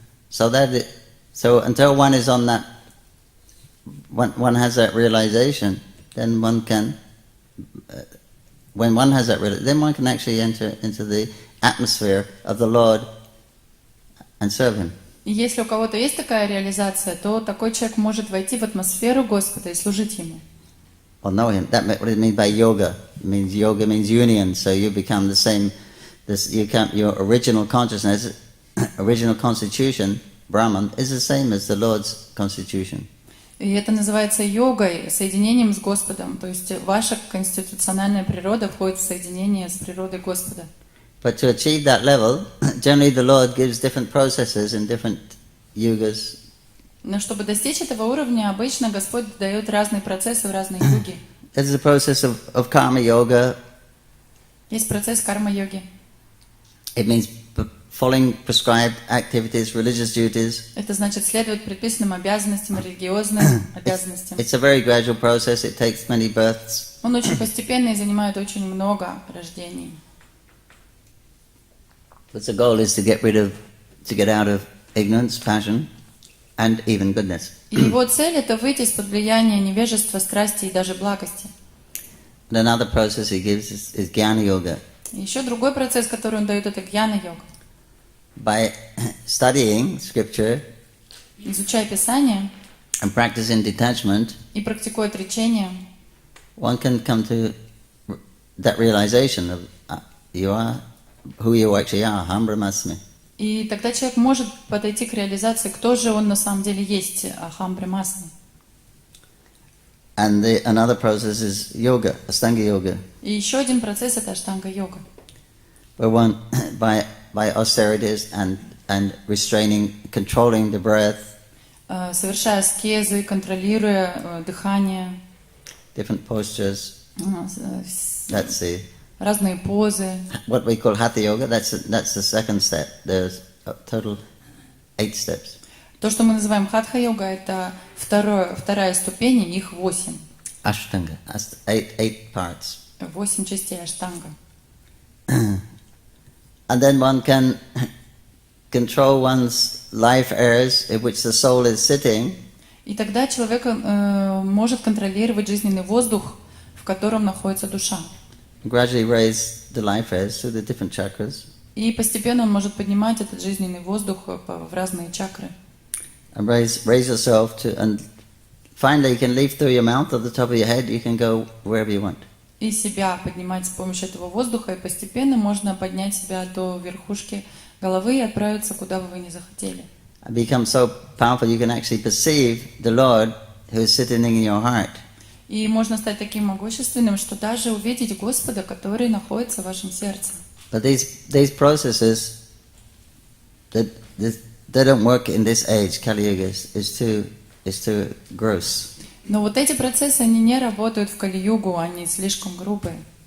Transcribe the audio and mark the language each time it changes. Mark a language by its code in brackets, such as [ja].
[en] So until one is on that, one has that realization, then one can, when one has that realization, then one can actually enter into the atmosphere of the Lord and serve Him. [ru] И если у кого-то есть такая реализация, то такой человек может войти в атмосферу Господа и служить Ему. [en] Or know Him. That's what it means by yoga. Yoga means union. So you become the same. Your original consciousness, original constitution, Brahman, is the same as the Lord's constitution. [ru] И это называется йогой, соединением с Господом. То есть ваша конституциональная природа входит в соединение с природой Господа. [en] But to achieve that level, generally the Lord gives different processes in different yugas. [ru] Но чтобы достичь этого уровня, обычно Господь дает разные процессы в разные юги. [en] There's a process of karma yoga. [ru] Есть процесс карма-йоги. [en] It means following prescribed activities, religious duties. [ru] Это значит следовать предписанным обязанностям, религиозным обязанностям. [en] It's a very gradual process. It takes many births. [ru] Он очень постепенный и занимает очень много рождений. [en] But the goal is to get out of ignorance, passion, and even goodness. [ru] И его цель — это выйти из-под влияния невежества, страсти и даже благости. [en] And another process he gives is jnana yoga. [ru] И еще другой процесс, который он дает, это гьяна-йога. [en] By studying scripture [ru] Изучая Писание [en] and practicing detachment, [ru] и практикуя отречение, [en] one can come to that realization of you are who you actually are, Aham Brahmasmi. [ru] и тогда человек может подойти к реализации, кто же он на самом деле есть, Ахам Брахмасми. [en] And another process is yoga, Astanga yoga. [ru] И еще один процесс — это аштанга-йога. [en] where one by austerities and restraining, controlling the breath, [ru] совершая аскезы, контролируя дыхание, [en] different postures. That's the [ru] разные позы. [en] what we call hatha yoga. That's the second step. There's a total 8 steps. [ru] То, что мы называем хатха-йога, это вторая ступень, их 8. [en] Ashtanga, 8 parts. [ru] 8 частей аштанга. [en] And then one can control one's life airs in which the soul is sitting. [ru] И тогда человек может контролировать жизненный воздух, в котором находится душа. [en] Gradually raise the life airs through the different chakras. [ru] И постепенно он может поднимать этот жизненный воздух в разные чакры. [en] And raise yourself to, and finally you can leave through your mouth or the top of your head. You can go wherever you want. [ru] И себя поднимать с помощью этого воздуха, и постепенно можно поднять себя до верхушки головы и отправиться, куда бы вы ни захотели. [en] And become so powerful you can actually perceive the Lord who is sitting in your heart. [ru] И можно стать таким могущественным, что даже увидеть Господа, который находится в вашем сердце. [en] But these processes, they don't work in this age. Kali Yuga is too gross. [ru] Но вот эти процессы, они не работают в Кали-югу, они слишком грубые.